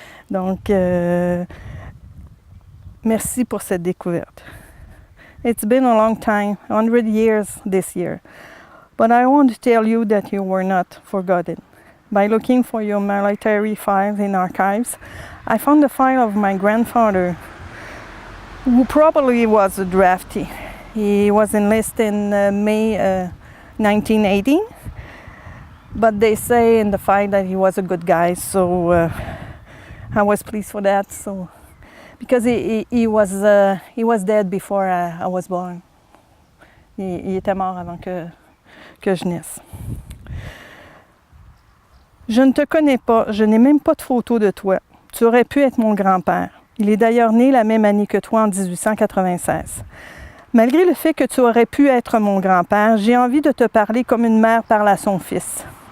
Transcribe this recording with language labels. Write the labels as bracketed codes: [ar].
[fr] Donc, merci pour cette découverte. [en] It's been a long time, 100 years this year. But I want to tell you that you were not forgotten. By looking for your military files in archives, I found the file of my grandfather, who probably was a draftee. He was enlisted in May 1918, but they say in the file that he was a good guy, so I was pleased for that. So, because he was dead before I was born. [fr] Il était mort avant que je naisse. Je ne te connais pas, je n'ai même pas de photo de toi. Tu aurais pu être mon grand-père. Il est d'ailleurs né la même année que toi, en 1896. Malgré le fait que tu aurais pu être mon grand-père, j'ai envie de te parler comme une mère parle à son fils.